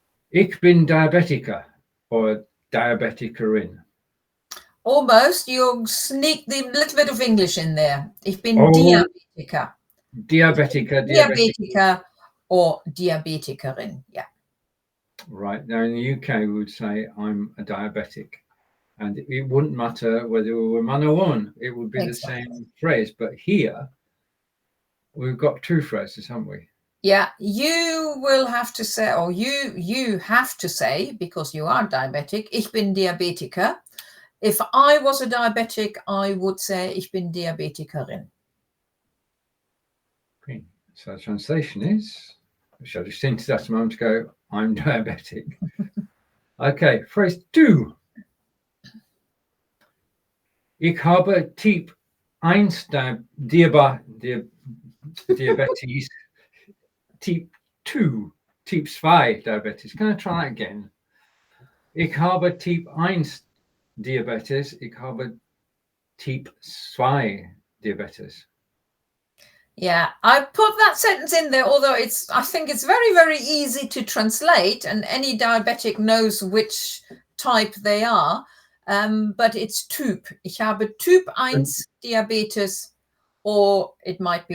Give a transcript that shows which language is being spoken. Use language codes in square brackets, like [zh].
[de] Ich bin Diabetiker, or Diabetikerin. [en] Almost. You sneaked a little bit of English in there. [de] Ich bin Diabetiker. Diabetiker or Diabetikerin. [en] Yeah. Right. Now, in the UK, we would say I'm a diabetic. And it wouldn't matter whether we were man or woman. It would be exactly the same phrase. But here, we've got 2 phrases, haven't we? Yeah, you will have to say, or you have to say, because you are diabetic, [de] ich bin Diabetiker. [en] If I was a diabetic, I would say, [de] ich bin Diabetikerin. [en] Okay. So the translation is, which I just hinted at a moment ago, I'm diabetic. Okay, phrase 2. [de] Ich habe Typ 1 Diabetes, Typ 2, Typ 2 Diabetes. [en] Can I try that again? [de] Ich habe Typ 1 Diabetes, ich habe Typ 2 Diabetes. [en] Yeah, I put that sentence in there, although I think it's very, very easy to translate, and any diabetic knows which type they are. But it's Typ. [de] Ich habe Typ 1 Diabetes [en] or it might be